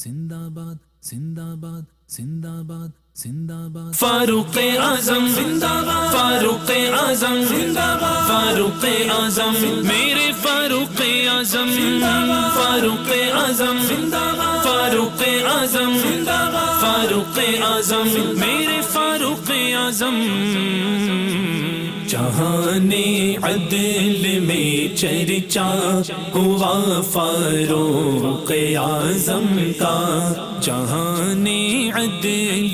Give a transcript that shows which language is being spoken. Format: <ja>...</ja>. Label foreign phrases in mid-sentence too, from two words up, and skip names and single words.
<ur>زندہ باد زندہ باد زندہ باد زندہ باد فاروق اعظم زندہ باد، فاروق اعظم زندہ باد، فاروق اعظم میرے فاروق اعظم زندہ باد، فاروق اعظم زندہ باد، فاروق اعظم زندہ باد، فاروق اعظم میرے فاروق اعظم جہان عدل میں چرچا ہوا فاروق اعظم کا، جہان عدل</ur>